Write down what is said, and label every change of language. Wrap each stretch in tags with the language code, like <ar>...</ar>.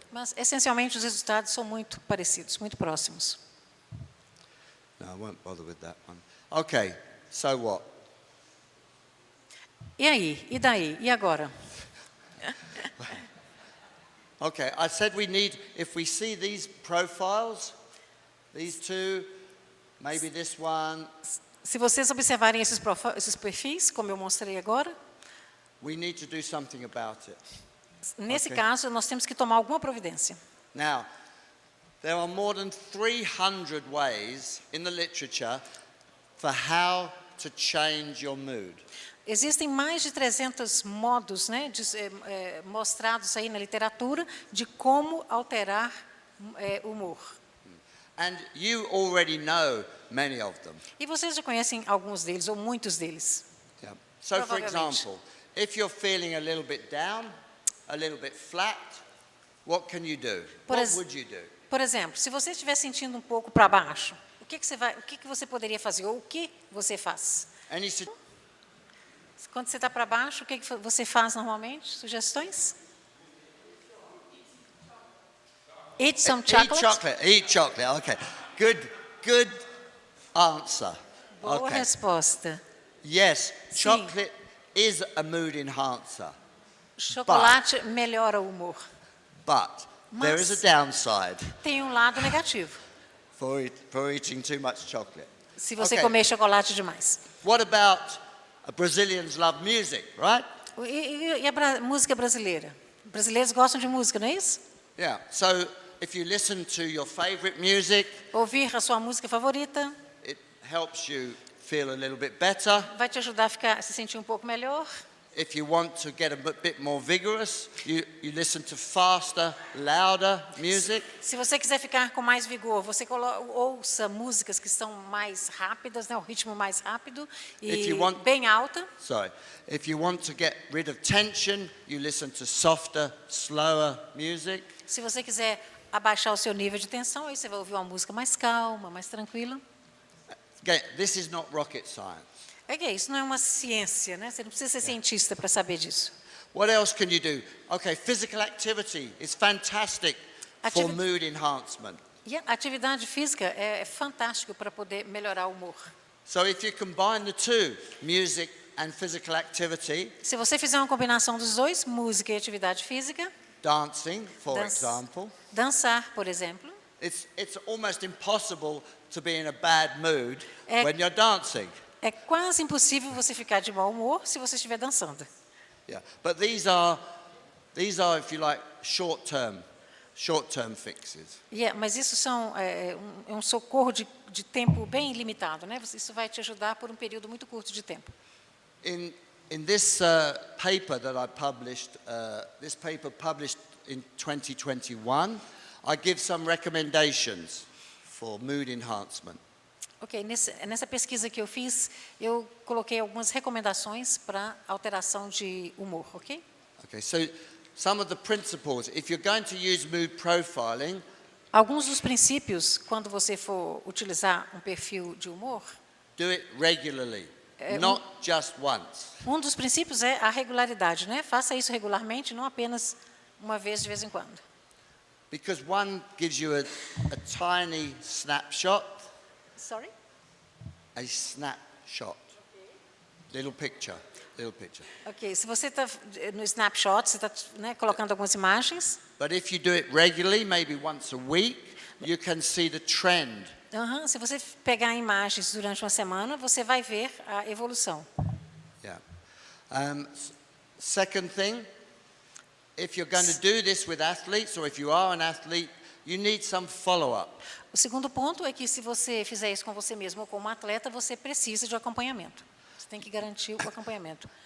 <pt>Mas essencialmente os resultados são muito parecidos, muito próximos.</pt> <en>No, I won't bother with that one. Okay, so what?</en> <pt>E aí? E daí? E agora?</pt> <en>Okay, I said we need, if we see these profiles, these two, maybe this one,</en> <pt>Se vocês observarem esses perfis, como eu mostrei agora,</pt> <en>we need to do something about it.</en> <pt>nesse</pt> <en>Ok.</en> <pt>caso nós temos que tomar alguma providência.</pt> <en>Now, there are more than 300 ways in the literature for how to change your mood.</en> <pt>Existem mais de 300 modos, né, mostrados aí na literatura de como alterar o humor.</pt> <en>And you already know many of them.</en> <pt>E vocês já conhecem alguns deles, ou muitos deles.</pt> <en>Yeah. So, for</en> <pt>Provavelmente.</pt> <en>example, if you're feeling a little bit down, a little bit flat, what can you do? What would you do?</en> <pt>Por exemplo, se você estiver sentindo um pouco para baixo, o que você poderia fazer, ou o que você faz?</pt> <en>Any su-</en> <pt>Quando você está para baixo, o que você faz normalmente? Sugestões?</pt> <en>Eat some chocolate. Eat chocolate. Eat chocolate. Okay. Good answer.</en> <pt>Boa</pt> <en>Okay.</en> <pt>resposta.</pt> <en>Yes,</en> <pt>Sim.</pt> <en>chocolate is a mood enhancer,</en> <pt>Chocolate melhora o humor.</pt> <en>but there is a downside</en> <pt>Tem um lado negativo,</pt> <en>for eating too much chocolate.</en> <pt>se você</pt> <en>Okay.</en> <pt>comer chocolate demais.</pt> <en>What about Brazilians love music, right?</en> <pt>E a música brasileira? Brasileiros gostam de música, não é isso?</pt> <en>Yeah. So if you listen to your favorite music,</en> <pt>Ouvir a sua música favorita</pt> <en>it helps you feel a little bit better.</en> <pt>vai te ajudar a se sentir um pouco melhor.</pt> <en>If you want to get a bit more vigorous, you listen to faster, louder music.</en> <pt>Se você quiser ficar com mais vigor, você ouça músicas que são mais rápidas, né, o ritmo mais rápido e bem alta.</pt> <en>Sorry. If you want to get rid of tension, you listen to softer, slower music.</en> <pt>Se você quiser abaixar o seu nível de tensão, aí você vai ouvir uma música mais calma, mais tranquila.</pt> <en>Again, this is not rocket science.</en> <pt>É que isso não é uma ciência, né? Você não precisa ser cientista para saber disso.</pt> <en>What else can you do? Okay, physical activity is fantastic for mood enhancement.</en> <pt>E a atividade física é fantástico para poder melhorar o humor.</pt> <en>So if you combine the two, music and physical activity,</en> <pt>Se você fizer uma combinação dos dois, música e atividade física,</pt> <en>dancing, for example,</en> <pt>dançar, por exemplo,</pt> <en>it's almost impossible to be in a bad mood when you're dancing.</en> <pt>é quase impossível você ficar de mau humor se você estiver dançando.</pt> <en>Yeah, but these are, if you like, short-term fixes.</en> <pt>Mas isso são um socorro de tempo bem limitado, né? Isso vai te ajudar por um período muito curto de tempo.</pt> <en>In this paper that I published, this paper published in 2021, I give some recommendations for mood enhancement.</en> <pt>Ok, nessa pesquisa que eu fiz, eu coloquei algumas recomendações para alteração de humor, ok?</pt> <en>Okay, so some of the principles, if you're going to use mood profiling,</en> <pt>alguns dos princípios, quando você for utilizar um perfil de humor,</pt> <en>do it regularly, not just once.</en> <pt>Um dos princípios é a regularidade, né? Faça isso regularmente, não apenas uma vez de vez em quando.</pt> <en>Because one gives you a tiny snapshot. Sorry? A snapshot. Little picture.</en> <pt>Ok, se você está no snapshot, você está, né, colocando algumas imagens.</pt> <en>But if you do it regularly, maybe once a week, you can see the trend.</en> <pt>Se você pegar imagens durante uma semana, você vai ver a evolução.</pt> <en>Yeah. Second thing, if you're going to do this with athletes, or if you are an athlete, you need some follow-up.</en> <pt>O segundo ponto é que se você fizer isso com você mesmo ou com um atleta, você precisa de acompanhamento. Você tem que garantir o acompanhamento.</pt>